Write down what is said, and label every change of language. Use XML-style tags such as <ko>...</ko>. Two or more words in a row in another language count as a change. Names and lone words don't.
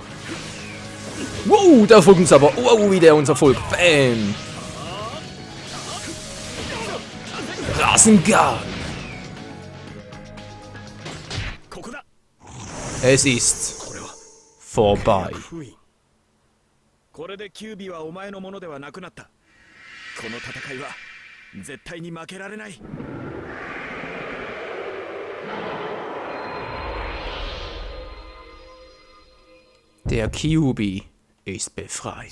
<de>Wow, der folgt uns aber. Wow, wie der uns verfolgt. Bam. Rasengan. Es ist vorbei.</de> <ja>これでキュービはお前のものではなくなった。この戦いは絶対に負けられない。</ja> <de>Der Kyuubi ist befreit.</de>